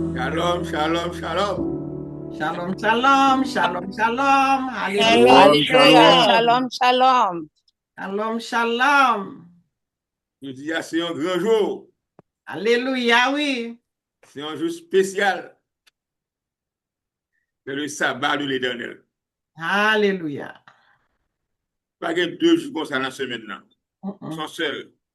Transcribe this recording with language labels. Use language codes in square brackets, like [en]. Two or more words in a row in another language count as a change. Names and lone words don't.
[he] שלום, שלום, שלום. שלום, שלום, שלום, שלום. Shalom, Hallelujah. shalom. שלום, שלום. שלום, שלום. [fr] Je dis, c'est un grand jour. Alléluia, oui. C'est un jour spécial. C'est le sabbat de l'Éternel. Alléluia. Pas que 2 jours comme ça dans la semaine. Là. Ils Mm-mm. sont seuls.